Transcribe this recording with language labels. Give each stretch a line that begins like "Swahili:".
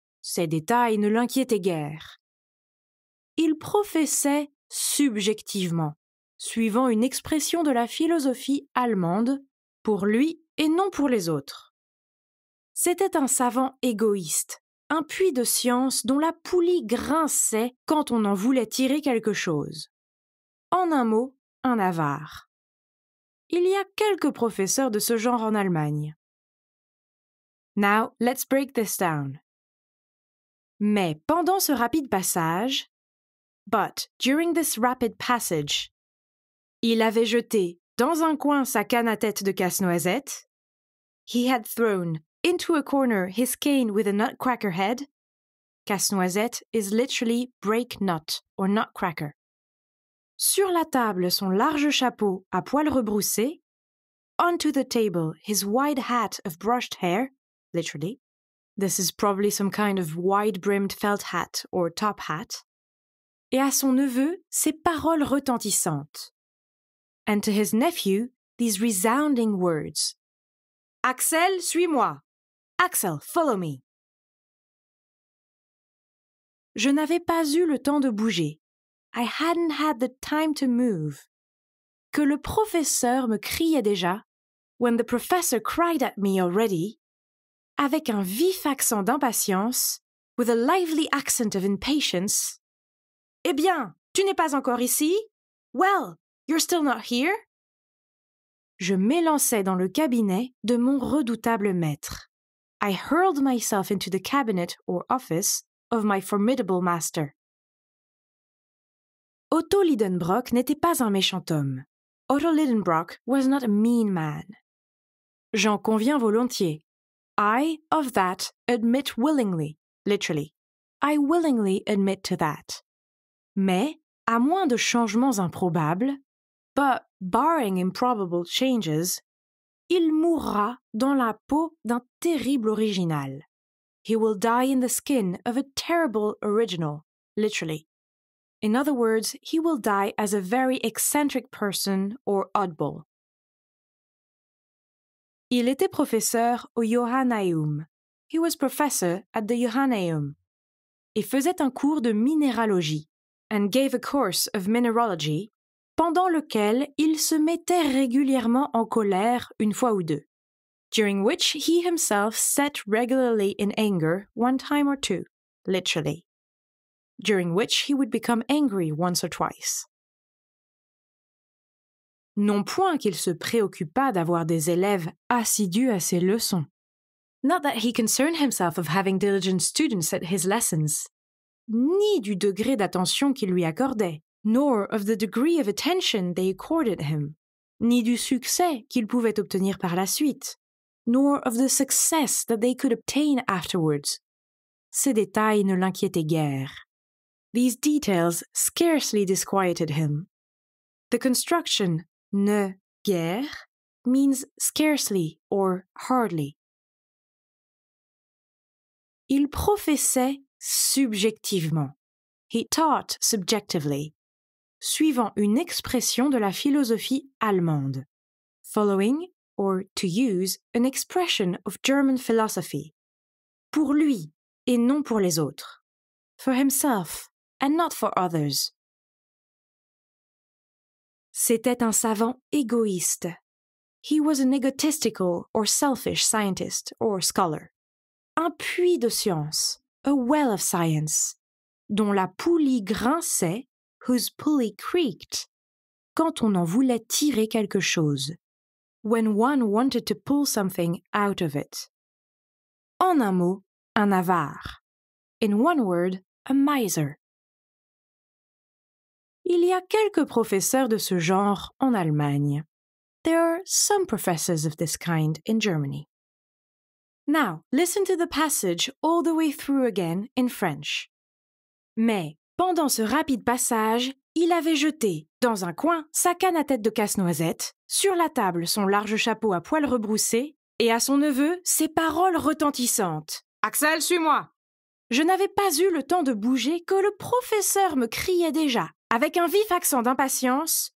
French: Ces détails ne l'inquiétaient guère. Il professait subjectivement, suivant une expression de la philosophie allemande, pour lui et non pour les autres. C'était un savant égoïste, un puits de science dont la poulie grinçait quand on en voulait tirer quelque chose. En un mot, un avare. Il y a quelques professeurs de ce genre en Allemagne.
English: Now, let's break this down.
French: Mais pendant ce rapide passage,
English: but during this rapid passage,
French: il avait jeté dans un coin sa canne à tête de casse-noisette,
English: he had thrown into a corner his cane with a nutcracker head. Casse-noisette is literally break nut or nutcracker.
French: Sur la table son large chapeau à poils rebroussés.
English: Onto the table his wide hat of brushed hair, literally. This is probably some kind of wide-brimmed felt hat or top hat.
French: Et à son neveu ces paroles retentissantes.
English: And to his nephew these resounding words.
French: Axel, suis-moi. Axel,
English: follow me.
French: Je n'avais pas eu le temps de bouger.
English: I hadn't had the time to move.
French: Que le professeur me criait déjà,
English: when the professor cried at me already,
French: avec un vif accent d'impatience,
English: with a lively accent of impatience.
French: Eh bien, tu n'es pas encore ici?
English: Well, you're still not here?
French: Je m'élançai dans le cabinet de mon redoutable maître.
English: I hurled myself into the cabinet or office of my formidable master.
French: Otto Lidenbrock n'était pas un méchant homme.
English: Otto Lidenbrock was not a mean man.
French: J'en conviens volontiers.
English: I, of that, admit willingly, literally. I willingly admit to that.
French: Mais, à moins de changements improbables,
English: but barring improbable changes,
French: il mourra dans la peau d'un terrible original.
English: He will die in the skin of a terrible original, literally. In other words, he will die as a very eccentric person or oddball.
French: Il était professeur au Johannaeum.
English: He was professor at the Johannaeum.
French: Et faisait un cours de minéralogie,
English: and gave a course of mineralogy,
French: pendant lequel il se mettait régulièrement en colère une fois ou deux,
English: during which he himself set regularly in anger one time or two, literally, during which he would become angry once or twice.
French: Non point qu'il se préoccupât d'avoir des élèves assidus à ses leçons.
English: Not that he concerned himself of having diligent students at his lessons,
French: ni du degré d'attention qu'il lui accordait,
English: nor of the degree of attention they accorded him,
French: ni du succès qu'il pouvait obtenir par la suite,
English: nor of the success that they could obtain afterwards.
French: Ces détails ne l'inquiétaient guère.
English: These details scarcely disquieted him. The construction ne guère means scarcely or hardly.
French: Il professait subjectivement.
English: He taught subjectively,
French: suivant une expression de la philosophie allemande,
English: following, or to use, an expression of German philosophy,
French: pour lui et non pour les autres,
English: for himself and not for others.
French: C'était un savant égoïste.
English: He was an egotistical or selfish scientist or scholar.
French: Un puits de science,
English: a well of science,
French: dont la poulie grinçait,
English: whose pulley creaked,
French: quand on en voulait tirer quelque chose,
English: when one wanted to pull something out of it.
French: En un mot, un avare.
English: In one word, a miser.
French: Il y a quelques professeurs de ce genre en Allemagne.
English: There are some professors of this kind in Germany. Now, listen to the passage all the way through again in French.
French: Mais, pendant ce rapide passage, il avait jeté, dans un coin, sa canne à tête de casse-noisette, sur la table son large chapeau à poils rebroussés, et à son neveu, ces paroles retentissantes. « Axel, suis-moi !» Je n'avais pas eu le temps de bouger que le professeur me criait déjà, avec un vif accent d'impatience.